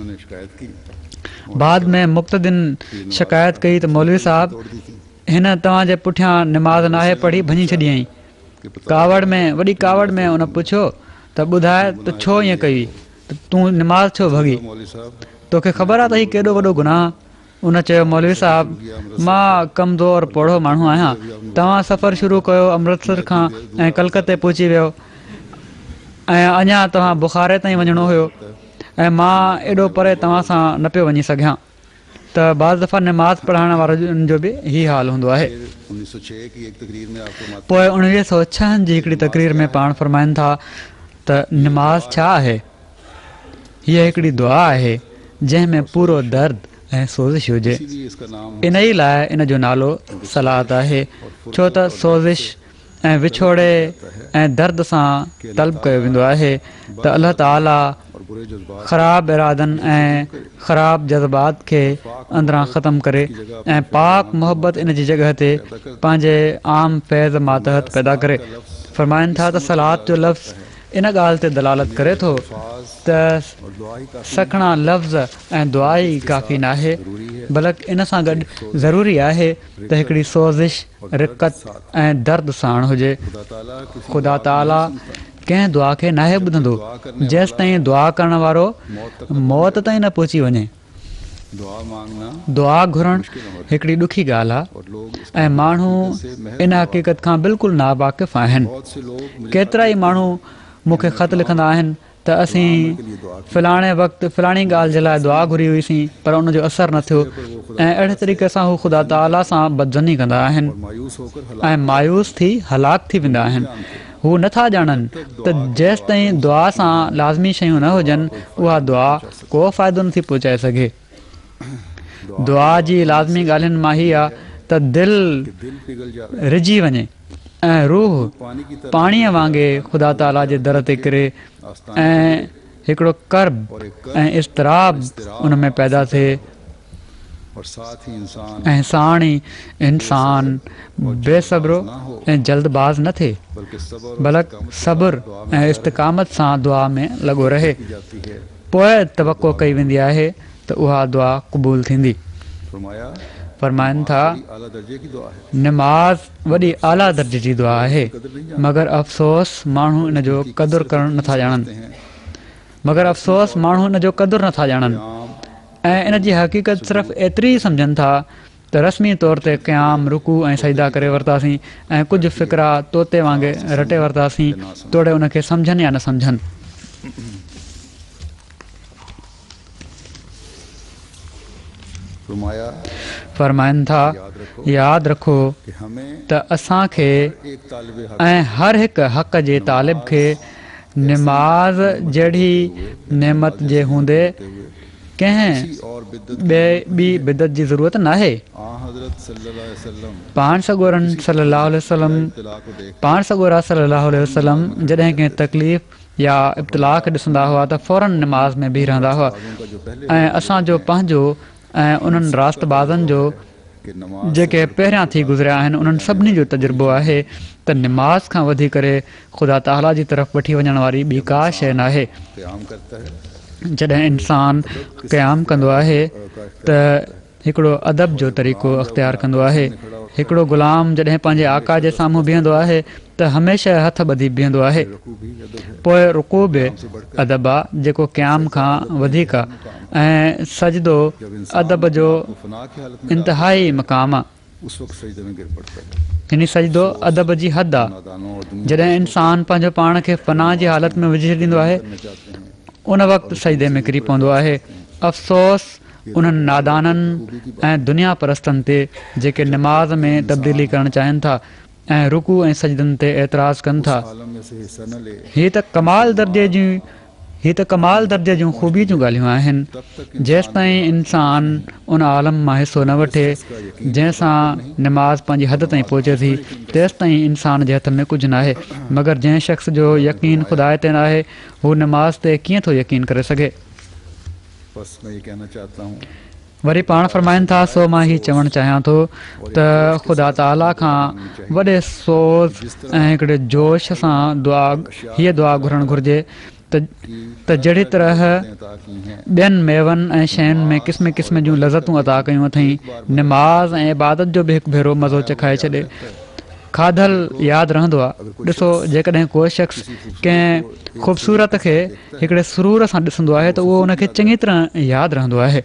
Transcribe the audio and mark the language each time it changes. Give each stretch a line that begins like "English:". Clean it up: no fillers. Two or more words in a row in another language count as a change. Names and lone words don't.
Urdu: انہوں نے شکایت کی
Sindhi: बाद में मुक़्तदिन शिकायत कई त मौलवी साहब
Urdu: توڑ دی تھی
Sindhi: हिन तव्हांजे पुठियां निमाज़ नाहे पढ़ी भञी छॾियईं।
Urdu: کہ پتا
Sindhi: कावड़ में वॾी कावड़ में उन पुछियो त ॿुधाए त छो ईअं कई, त तूं निमाज़ छो भॻी, मौलवी साहब तोखे ख़बर आहे त हीउ केॾो वॾो गुनाह। उन चयो मौलवी साहब मां कमज़ोर पोढ़ो माण्हू आहियां, तव्हां सफ़र शुरू कयो अमृतसर खां ऐं कलकत्ते पहुची वियो ऐं अञा तव्हां बुखारे ताईं वञिणो हुयो ऐं मां एॾो परे तव्हां सां न पियो वञी सघियां। त बाज़ दफ़ा निमाज़ पढ़ाइण वारनि जो बि ई हाल हूंदो आहे।
Urdu: 1906 کی ایک تقریر میں آپ کو معلوم
Sindhi: पोइ 1906 जी हिकिड़ी तकरीर में पाण फरमाइनि था त निमाज़ छा आहे। हीअ हिकिड़ी दुआ आहे जंहिंमें पूरो दर्द ऐं सोज़िश हुजे।
Urdu: اسی لیے اس کا نام
Sindhi: इन ई लाइ इन जो नालो सलात आहे, छो त सोज़िश ऐं विछोड़े ऐं दर्द सां तलब कयो वेंदो आहे त अलाह ताला
Urdu: اور برے جذبات
Sindhi: ख़राब इरादनि ऐं ख़राब जज़्बात खे अंदरां ख़तमु करे ऐं पाक मोहबत इन जी जॻह ते पंहिंजे आम फैज़ मातहत पैदा करे। फरमाइनि था त सलात जो लफ़्ज़ इन ॻाल्हि ते दलालत करे थो त
Urdu: اور دعا ہی کافی
Sindhi: सखणा लफ़्ज़ ऐं दुआ ई काफ़ी न आहे, बल्कि इन सां गॾु ज़रूरी आहे त हिकिड़ी सोज़िश रिक़त ऐं दर्द साण हुजे।
Urdu: خدا تعالیٰ کسی
Sindhi: ख़ुदा ताला कंहिं दुआ खे नाहे ॿुधंदो जेसि ताईं दुआ करण वारो मौत ताईं न पहुची वञे।
Urdu: دعا مانگنا
Sindhi: दुआ घुरणु हिकिड़ी ॾुखी ॻाल्हि आहे
Urdu: اور لوگ اس
Sindhi: ऐं माण्हू इन हक़ीक़त खां बिल्कुलु नावाक़िफ़ आहिनि।
Urdu: بہت سے لوگ مجھے
Sindhi: केतिरा ई माण्हू मूंखे ख़त लिखंदा आहिनि त असीं फलाणे वक़्तु फलाणी ॻाल्हि जे लाइ दुआ घुरी हुईसीं पर उनजो असरु न थियो ऐं अहिड़े तरीक़े सां हू ख़ुदा ताला सां बदज़नी कंदा आहिनि
Urdu: مایوس ہو کر
Sindhi: ऐं मायूस थी हलाक थी वेंदा आहिनि। हू नथा ॼाणनि त जेसि ताईं दुआ सां लाज़मी शयूं न हुजनि उहा दुआ को फ़ाइदो नथी पहुचाए सघे। दुआ जी लाज़मी ॻाल्हियुनि मां ही आहे त दिलि
Urdu: دل پگھل جا
Sindhi: रिझी वञे ऐं रूह
Urdu: پانی کی طرح
Sindhi: पाणीअ वांगुरु ख़ुदा ताला जे दर ते किरे ऐं हिकिड़ो कर्ब ऐं इज़्तिराब उन में पैदा थिए
Urdu: اور ساتھ ہی انسان
Sindhi: ऐं साण ई इंसान बेसब्रो ऐं जल्दबाज़ न थिए
Urdu: بلکہ صبر
Sindhi: बल्कि सब्र ऐं इस्तिक़ामत सां दुआ में लॻो रहे।
Urdu: کی جاتی ہے.
Sindhi: पोइ तवक़ो कई वेंदी आहे त उहा दुआ क़बूल थींदी।
Urdu: فرمایا
Sindhi: फरमाइनि था
Urdu: اعلیٰ درجے کی دعا ہے
Sindhi: निमाज़ वॾी आला दर्जे जी दुआ आहे, मगर अफ़सोस माण्हू इन जो क़दुरु करणु नथा ॼाणनि मगर अफ़सोस माण्हू इन जो क़दुरु नथा ॼाणनि ऐं इन जी हक़ीक़त सिर्फ़ु एतिरी सम्झनि था त रस्मी तौर ते क़याम रुकू ऐं सजदा करे वरितासीं ऐं कुझु फ़िक्रा तोते वांगुरु रटे वरितासीं तोड़े उनखे सम्झनि या न सम्झनि।
Urdu: فرمایا
Sindhi: फरमाइनि था यादि रखो
Urdu: کہ ہمیں
Sindhi: त असांखे
Urdu: ایک طالبِ حق
Sindhi: ऐं हर हिकु हक़ जे तालिब खे निमाज़ जहिड़ी नेमत जे हूंदे कंहिं
Urdu: اور بدعت
Sindhi: ॿी बिदत जी ज़रूरत नाहे।
Urdu: آنحضرت صلی اللہ علیہ وسلم
Sindhi: पाण सॻोरनि सल्लल्लाहु अलैहि वसल्लम
Urdu: اطلاع کو دیکھ
Sindhi: पाण सॻोरा सल्लल्लाहु अलैहि वसल्लम जॾहिं कंहिं तकलीफ़ या इब्तिला खे ॾिसंदा हुआ त फ़ौरन निमाज़ में बीह रहंदा हुआ
Urdu: ان کا جو پہلے
Sindhi: ऐं असांजो पंहिंजो ऐं उन्हनि रास्तबाज़नि जो
Urdu: کہ نماز
Sindhi: जेके पहिरियां थी गुज़रिया आहिनि उन्हनि सभिनी जो तजुर्बो आहे त निमाज़ खां वधी करे ख़ुदा ताला जी तरफ़ वठी वञण वारी ॿी का शइ न आहे।
Urdu: قیام کرتا ہے
Sindhi: जॾहिं इंसानु क़याम कंदो आहे त हिकिड़ो अदब जो तरीक़ो अख़्तियार कंदो आहे। हिकिड़ो ग़ुलाम जॾहिं पंहिंजे आका जे साम्हूं बीहंदो आहे त हमेशह हथ ॿधी बीहंदो आहे। पोइ रुकू बि अदब आहे जेको क़याम खां वधीक आहे ऐं सजदो अदब जो
Urdu: فنا کی حالت میں
Sindhi: इंतिहाई मक़ाम आहे।
Urdu: اس وقت سجدے میں گر پڑتا ہے.
Sindhi: हिन सजदो अदब जी हद आहे।
Urdu: نادانوں اور دنیا
Sindhi: जॾहिं इंसानु पंहिंजो पाण खे फना जी हालत में विझी छॾींदो आहे
Urdu: میں چاہتے ہیں
Sindhi: उन वक़्तु सजदे में किरी पवंदो आहे। अफ़सोस उन्हनि नादाननि ऐं दुनिया परस्तनि ते जेके निमाज़ में तब्दीली करणु चाहिनि था ऐं रुकू ऐं सजदनि ते एतिराज़ कनि था।
Urdu: عالم میں سے حصہ نہ لے
Sindhi: हीअ त कमाल दर्जे जूं ख़ूबी जूं ॻाल्हियूं आहिनि। जेसि ताईं इंसानु उन आलम मां हिसो न वठे जंहिंसां निमाज़ पंहिंजी हद ताईं पहुचे थी तेसि ताईं इंसान जे हथ में कुझु न आहे। मगर जंहिं शख़्स जो यकीन ख़ुदा ते न आहे हू निमाज़ ते कीअं थो यकीन करे सघे।
Urdu: بس میں یہ کہنا چاہتا ہوں
Sindhi: वरी पाण फरमाइनि था सो मां हीउ चवणु चाहियां थो त ख़ुदा ताला खां वॾे सोज़ ऐं हिकिड़े जोश सां हीअ दुआ घुरणु घुरिजे त जहिड़ी तरह
Urdu: عطا کی ہیں.
Sindhi: ॿियनि मेवनि ऐं शयुनि में क़िस्म क़िस्म जूं लज़तूं अता कयूं अथई, निमाज़ ऐं इबादत जो बि हिकु भेरो मज़ो चखाए छॾे। खाधल यादि रहंदो आहे। ॾिसो, जेकॾहिं को शख़्स कंहिं ख़ूबसूरत खे हिकिड़े सुरूर सां ॾिसंदो आहे त उहो उनखे चङी तरह यादि रहंदो आहे।